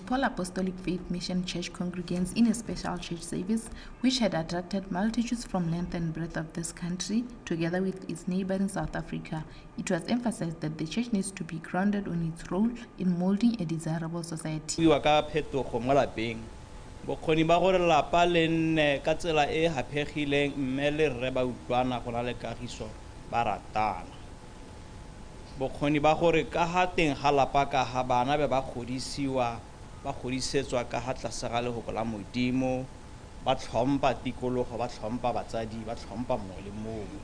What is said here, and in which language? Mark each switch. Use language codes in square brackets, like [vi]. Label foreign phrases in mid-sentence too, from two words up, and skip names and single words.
[en] Paul Apostolic Faith Mission Church congregants in a special church service which had attracted multitudes from length and breadth of this country, together with its neighbor in South Africa. It was emphasized that the church needs to be grounded on its role in molding a desirable society. [tn] Bokgoni ba gore lapa le nne ka tsela e hapegileng mme le rre ba utlwana go na le kagiso ba ratana. Bokgoni ba gore ka ha teng ga lapa ka ha bana be ba godisiwa ba godisetswa ka ha tlase ga lehoko la Modimo, ba tlhompha tikologo, ba tlhompha batsadi, ba tlhompha mongwe le mongwe.